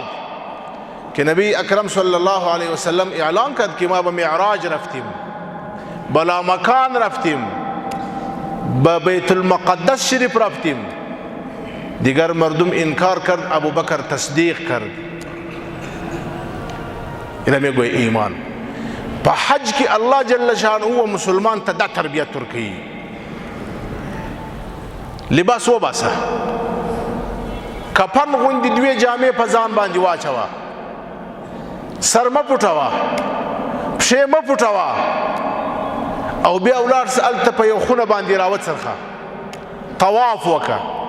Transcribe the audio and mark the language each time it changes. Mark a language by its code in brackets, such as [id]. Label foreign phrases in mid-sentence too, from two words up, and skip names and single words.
[fa] که نبی اکرم [ar] صلی الله علیه وسلم [fa] اعلان کرد که ما به معراج رفتیم، بلا مکان رفتیم، به بیت المقدس شریف رفتیم. دیگر مردم انکار کرد، ابو بکر تصدیق کرد. اینا میگوی ایمان. [ps] په حج کې [ar] الله جل شانه [ps] و مسلمان ته دا تربیت ورکوي. لباس وباسه، کفن غوندې دوې جامې په ځان باندې واچوه، سر مه پټوه، پښې مه پټوه، او بیا ولاړ سه هلته په یو خونه باندې راوڅرخه، طواف وکړه،